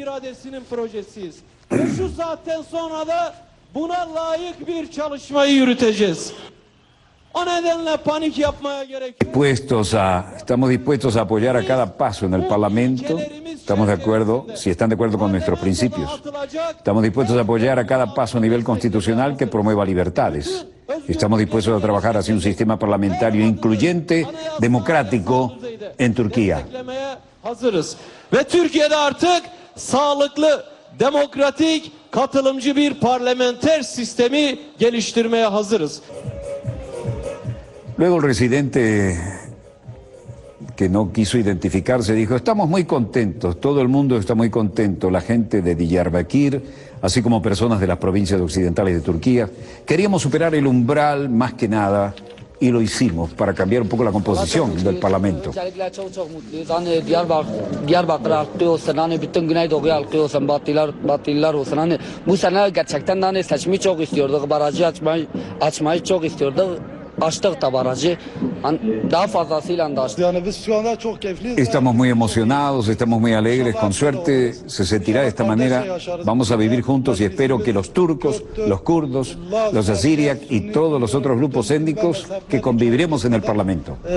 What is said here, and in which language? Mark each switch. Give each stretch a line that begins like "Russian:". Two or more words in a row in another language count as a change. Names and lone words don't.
Spanish: Estamos dispuestos a apoyar a cada paso en el Parlamento. Estamos de acuerdo, si están de acuerdo con nuestros principios. Estamos dispuestos a apoyar a cada paso a nivel constitucional que promueva libertades. Estamos dispuestos a trabajar hacia un sistema parlamentario incluyente, democrático en Turquía.
Turkish: Demokratik, katılımcı bir parlamenter sistemi geliştirmeye hazırız.
Spanish: Luego el residente que no quiso identificarse dijo, estamos muy contentos, todo el mundo está muy contento, la gente de Diyarbakir, así como personas de las provincias occidentales de Turquía. Queríamos superar el umbral más que nada y lo hicimos para cambiar un poco la composición del Parlamento.
Turkish: Diyarbakır halkı olsun, hani bütün Güneydoğu halkı olsun, Batılılar olsun, hani bu sene gerçekten hani seçimi çok istiyorduk, barajı açmayı çok istiyorduk.
Spanish: Estamos muy emocionados, estamos muy alegres, con suerte se sentirá de esta manera, vamos a vivir juntos y espero que los turcos, los kurdos, los asiriak y todos los otros grupos étnicos que conviviremos en el Parlamento.